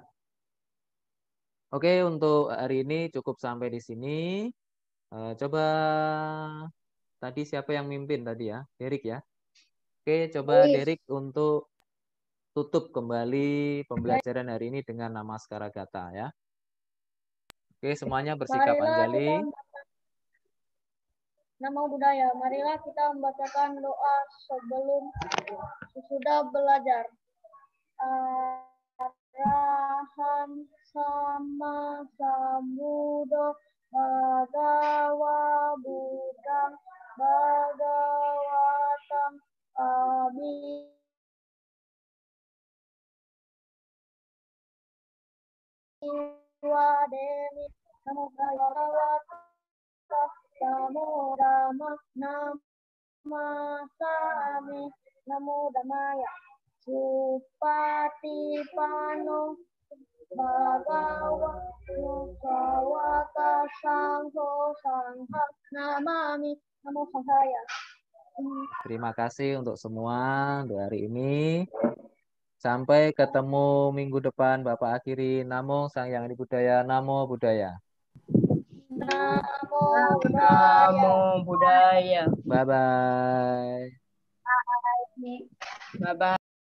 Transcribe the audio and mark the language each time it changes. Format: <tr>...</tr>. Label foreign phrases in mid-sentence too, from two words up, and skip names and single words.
<id>Oke, untuk hari ini cukup sampai di sini. Coba tadi siapa yang mimpin tadi ya? Derek ya. Oke, coba Derek untuk tutup kembali pembelajaran hari ini dengan Namaskara Gata ya. Oke, semuanya bersikap anjali.</id> <pi>Namo Buddhaya.</pi> <id>Marilah kita membacakan doa sebelum sesudah belajar.</id> <pi>Arahan sama sambuddho bhagava buddhang bhagavatam abhiwademi namo bhagavata namo dhamma namasami namo dhammaya supatipano bhagava sawaka sangho sangha namami namo sanghaya.</pi> <id>Terima kasih untuk semua untuk hari ini. Sampai ketemu minggu depan. Bapak akhiri.</id> <pi>Namo Sang Hyang Adi Buddhaya. Namo Buddhaya. Namo Buddhaya. Namo Buddhaya.</pi> <en>Bye-bye. Bye-bye.</en>